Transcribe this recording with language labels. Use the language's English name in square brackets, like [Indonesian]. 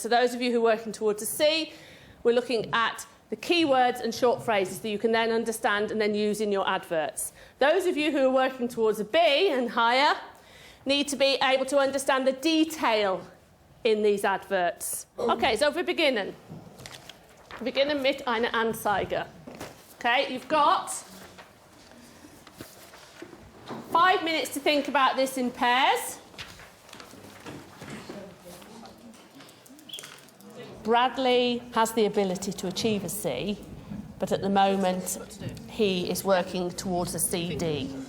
[English] So those of you who are working towards a C, we're looking at the keywords and short phrases that you can then understand and then use in your adverts. Those of you who are working towards a B and higher need to be able to understand the detail in these adverts. [German] Okay, so wir beginnen. Wir beginnen mit einer Anzeige. [English] Okay, you've got 5 minutes to think about this in pairs. Bradley has the ability to achieve a C, but at the moment he is working towards a CD.